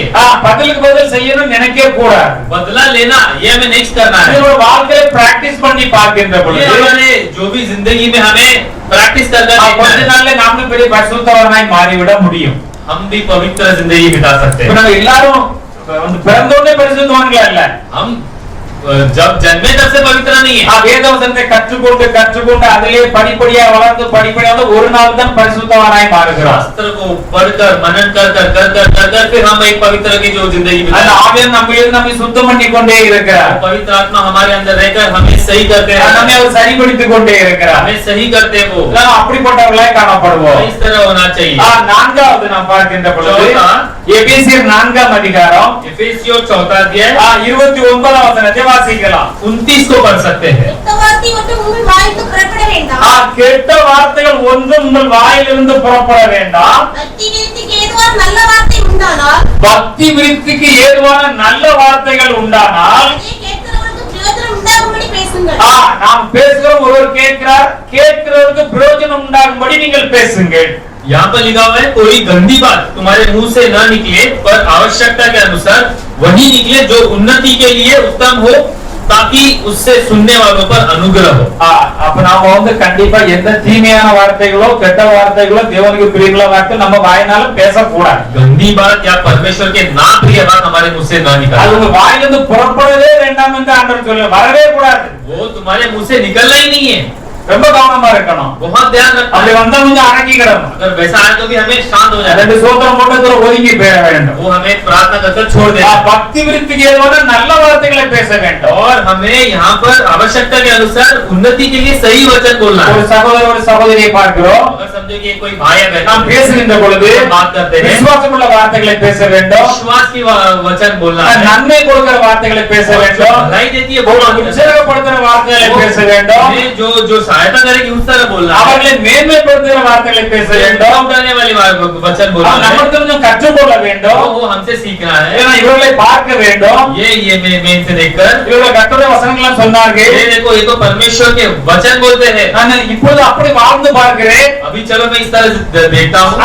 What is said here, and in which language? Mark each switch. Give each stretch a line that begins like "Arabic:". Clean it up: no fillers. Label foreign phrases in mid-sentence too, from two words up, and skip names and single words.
Tamil: பதிலுக்கு பதில் செய்யணும் நினைக்க கூடாது.
Hindi: बदला लेना ये हमें नहीं करना है,
Tamil: இதோட வாழ்க்கையை பிராக்டிஸ் பண்ணி பார்க்கின்ற
Hindi: ये
Tamil: பொழுது
Hindi: हमारे जो भी जिंदगी में हमें प्रैक्टिस करना
Tamil: கொஞ்ச
Hindi: है,
Tamil: நாள்ல நாமளும் பெரிய பரிசுத்தவனாய் மாறிவிட முடியும்.
Hindi: हम भी पवित्र जिंदगी बिता सकते
Tamil: இப்ப
Hindi: हैं।
Tamil: நம்ம எல்லாரும் வந்து பிறந்தோடனே பரிசுத்தவான்கள் அல்ல,
Hindi: हम जब जन्मे तब से पवित्र नहीं है।
Tamil: வேதவசனத்தை கற்றுக்கொண்டு அதிலே படிப்படியா வளர்ந்து படிப்படியா வந்து ஒரு நாள் தான் பரிசுத்தவானாய் மாறுகிறார்.
Hindi: शास्त्र को पढ़कर मनन कर फिर हम एक पवित्र की जो जिंदगी
Tamil: அந்த
Hindi: बिताएं।
Tamil: ஆவியானவர் நம்மை சுத்தம் பண்ணி கொண்டே இருக்கிறார்.
Hindi: पवित्र आत्मा हमारे अंदर रहकर हमें सही करते हैं,
Tamil: நம்மை அவர் சரிப்படுத்திக் கொண்டே இருக்கிறார்.
Hindi: हमें सही करते हैं वो।
Tamil: நாம் அப்படிப்பட்டவர்களாய் காணப்படுவோம்.
Hindi: इस तरह होना चाहिए।
Tamil: நான்காவது நாம் பார்க்கின்ற பொழுது எபேசியர் 4ஆம் அதிகாரம்
Hindi: एफेसियों 4 अध्याय
Tamil: 29ஆம் வசனத்தை வாசிக்கலாம்.
Hindi: 29 को पढ़ सकते हैं।
Tamil: கெட்ட வார்த்தை ஒன்றும் உங்கள் வாயிலிருந்து புறப்பட வேண்டாம். கெட்ட வார்த்தைகள் ஒன்றும் உங்கள் வாயிலிருந்து புறப்பட வேண்டாம். பக்தி விருத்திக்கு ஏதுவான நல்ல வார்த்தைகள் பக்தி விருத்திக்கு ஏதுவான நல்ல வார்த்தைகள் உண்டானால் உண்டானால் அதை கேட்கிறவர்களுக்கு பிரயோஜனம் உண்டாகும்படி பேசுங்கள். நாம் பேசுகிறோம், ஒருவர் கேட்கிறார், கேட்கிறவருக்கு பிரயோஜனம் உண்டாகும்படி நீங்கள் பேசுங்கள்.
Hindi: यहाँ पर लिखा हुआ है कोई गंदी बात तुम्हारे मुंह से न निकले, पर आवश्यकता के अनुसार वही निकले जो उन्नति के लिए उत्तम हो, ताकि उससे सुनने वालों पर अनुग्रह हो।
Tamil: அப்ப நாம வந்து கண்டிப்பா எந்த தீமையான வார்த்தைகளோ கெட்ட வார்த்தைகளோ தேவனுக்கு பிரியங்கள வார்த்தை நம்ம வாயினால பேசக்கூடாது.
Hindi: गंदी बात या परमेश्वर के ना प्रिय बात हमारे मुंह से ना
Tamil: அது
Hindi: निकले,
Tamil: உங்க வாயிலிருந்து புறப்படவே வேண்டாம் என்று ஆண்டவர் சொல்ல வரவே கூடாது.
Hindi: वो तुम्हारे मुंह से निकलना ही नहीं है।
Tamil: ரொம்ப கவனமா இருக்கணும்.
Hindi: बहुत ध्यान रखना
Tamil: அப்படி
Hindi: है।
Tamil: வந்தா கொஞ்சம் அடக்கிக்கிடணும்.
Hindi: अगर वैसा आए तो भी हमें शांत हो जाना
Tamil: ரெண்டு
Hindi: है।
Tamil: சோத்திரம் போட்டு ஒதுங்கி போயிட வேண்டும்.
Hindi: वो हमें प्रार्थना कर छोड़ देना है।
Tamil: பக்தி விருத்திக்கு ஏதுவான நல்ல வார்த்தைகளை பேச வேண்டும்.
Hindi: और हमें यहाँ पर आवश्यकता के अनुसार उन्नति के लिए सही वचन बोलना
Tamil: ஒரு
Hindi: है।
Tamil: சகோதரர் ஒரு சகோதரியை பார்க்கிறோம்.
Hindi: अगर समझो कि कोई भाई है
Tamil: நாம்
Hindi: बहन,
Tamil: பேசுகின்ற பொழுது
Hindi: बात करते हैं,
Tamil: விசுவாசமுள்ள வார்த்தைகளை பேச வேண்டும்.
Hindi: विश्वास की वचन बोलना है,
Tamil: நன்மை கொடுக்கிற வார்த்தைகளை பேச
Hindi: और जो
Tamil: வேண்டும்.
Hindi: भलाई देती है वो बात करना है।
Tamil: உற்சாகப்படுத்துகிற வார்த்தைகளை பேச வேண்டும்.
Hindi: हमें जो सहायता करेगी उस तरह बोलना है।
Tamil: அவர்களை மேன்மைப்படுத்துகிற வார்த்தைகளை பேச வேண்டும்.
Hindi: उठाने वाली वचन बोलना है।
Tamil: நமக்கு கொஞ்சம் கற்றுக்கொள்ள வேண்டும்.
Hindi: वो हमसे सीखना है।
Tamil: ஏன்னா இவர்களை பார்க்க வேண்டும்.
Hindi: ये मैं इनसे देखकर
Tamil: இவர்கள் கர்த்தருடைய வசனங்களை சொன்னார்கள்.
Hindi: ये देखो, ये तो परमेश्वर के वचन बोलते हैं।
Tamil: நான் இப்பொழுது அப்படி வாழ்ந்து பார்க்கிறேன்.
Hindi: अभी चलो मैं इस तरह से देखता हूँ,